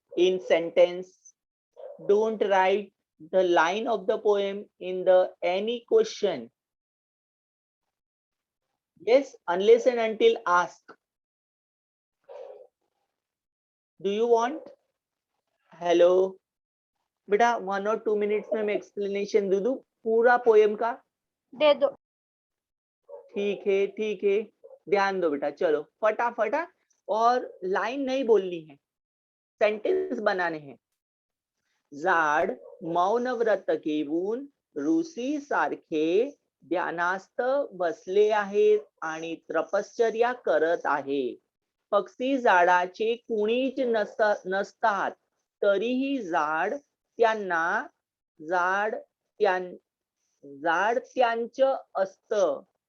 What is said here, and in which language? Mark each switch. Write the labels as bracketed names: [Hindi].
[English] In sentence, don't write the line of the poem in the any question. Yes, unless and until asked. Do you want? [Hindi] Hello बेटा, 1 और 2 minutes में मैं explanation दे दूं पूरा poem का. दे दो. ठीक है, ध्यान दो बेटा, चलो फटाफट। और लाइन नहीं बोलनी है, सेंटेंस बनाने हैं। [Marathi] झाड मौन व्रत घेऊन ऋषी सारखे ध्यानास्थ बसले आहेत आणि तपश्चर्या करत आहे. पक्षी झाडाचे कुणीच नसतात, तरीही झाड त्यांना झाड त्यांचं असतं.